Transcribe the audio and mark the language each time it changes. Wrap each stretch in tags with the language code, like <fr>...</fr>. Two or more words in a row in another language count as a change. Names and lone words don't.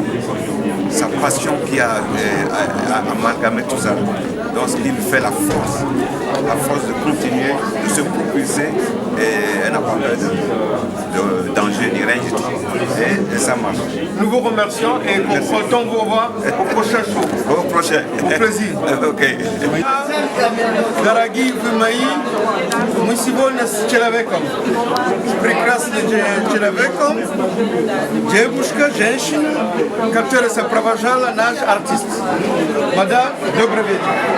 <fr>Sa passion qui a amalgamé tout ça. Donc, ce qui lui fait la force de continuer, de se propulser, et elle n'a pas peur de danger ni rien du tout. Et ça marche. Nous vous remercions et comptons vous revoir au prochain show. Au prochain. Au plaisir. Ok.</fr> <ru>Дорогие вы мои, мы сегодня с человеком, прекрасным человеком, девушка, женщина, которая сопровождала наш артист. Мадам, добрый вечер.</ru>